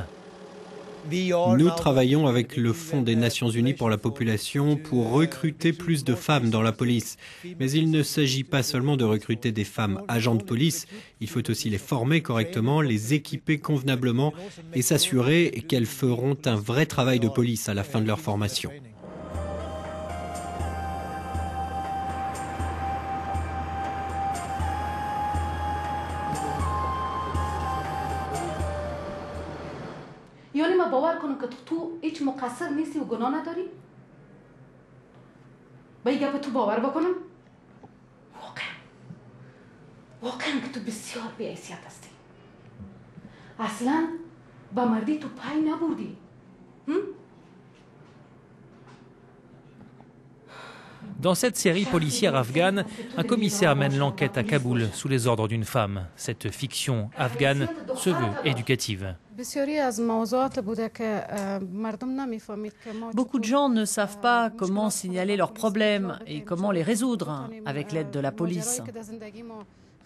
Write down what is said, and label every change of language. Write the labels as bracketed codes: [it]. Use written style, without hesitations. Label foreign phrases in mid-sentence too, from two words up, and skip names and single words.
[fr] Nous travaillons avec le Fonds des Nations Unies pour la population pour recruter plus de femmes dans la police. Mais il ne s'agit pas seulement de recruter des femmes agents de police, il faut aussi les former correctement, les équiper convenablement et s'assurer qu'elles feront un vrai travail de police à la fin de leur formation. [fa] یعنی ما باور کنم که تو هیچ مقصر نیستی و گناه نداری؟ به این گپ تو باور بکنم؟ واقعا که تو بسیار بی‌حیثیت هستی. اصلا با مردی تو پای نبردی. [fr] Dans cette série policière afghane, un commissaire mène l'enquête à Kaboul sous les ordres d'une femme. Cette fiction afghane se veut éducative. Beaucoup de gens ne savent pas comment signaler leurs problèmes et comment les résoudre avec l'aide de la police.